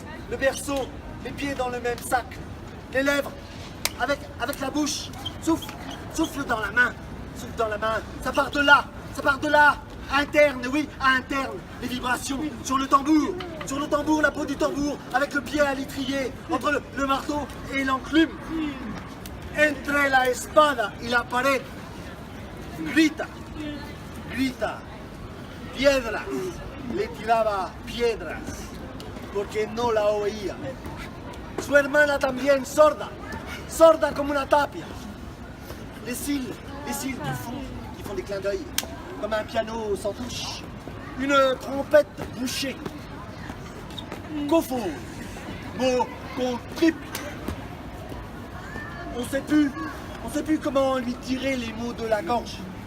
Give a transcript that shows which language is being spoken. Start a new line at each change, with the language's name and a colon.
French: Le berceau, les pieds dans le même sac, les lèvres avec la bouche. Souffle dans la main, ça part de là, interne, oui, interne, les vibrations sur le tambour, la peau du tambour, avec le pied à l'étrier, entre le marteau et l'enclume.
Spanish: Entre la espada y la pared, grita, piedras, le tiraba piedras, porque no la oía. Su hermana también sorda como una tapia.
French: Les cils qui font des clins d'œil, comme un piano sans touche. Une trompette bouchée. Kofo, mot qu'on triple. On sait plus comment lui tirer les mots de la gorge.